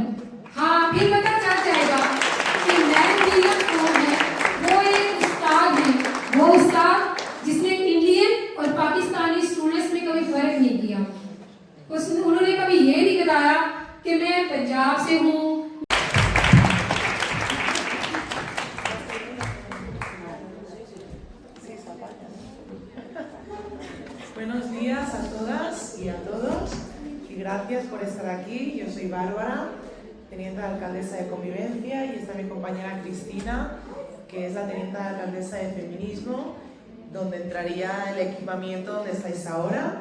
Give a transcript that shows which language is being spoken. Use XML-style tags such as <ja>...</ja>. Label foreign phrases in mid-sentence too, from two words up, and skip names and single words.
<ur>ہاں، پھر پتا چل جائے گا کہ میں نیلم کون ہے. وہ ایک استاد ہے، وہ استاد جس نے انڈین اور پاکستانی اسٹوڈنٹس میں کبھی فرق نہیں کیا. انہوں نے کبھی یہ نہیں بتایا کہ میں پنجاب سے ہوں.</ur> <es>Buenos días a todas y a todos y gracias por estar aquí. Yo soy Bárbara, teniente alcaldesa de Convivencia, y está mi compañera Cristina, que es la teniente alcaldesa de Feminismo, donde entraría el equipamiento donde estáis ahora.</es>